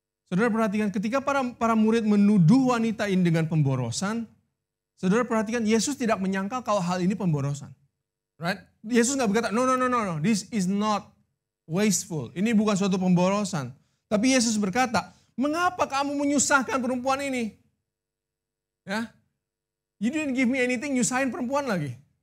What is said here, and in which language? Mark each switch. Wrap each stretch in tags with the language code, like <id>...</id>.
<id>Saudara perhatikan, ketika para murid menuduh wanita ini dengan pemborosan, saudara perhatikan Yesus tidak menyangkal kalau hal ini pemborosan.</id> <en>Right?</en> <id>Yesus nggak berkata,</id> <en>no, this is not wasteful.</en> <id>Ini bukan suatu pemborosan. Tapi Yesus berkata, mengapa kamu menyusahkan perempuan ini?</id> <en>Ya, you didn't give me anything,</en> <id>nyusahin perempuan lagi.</id>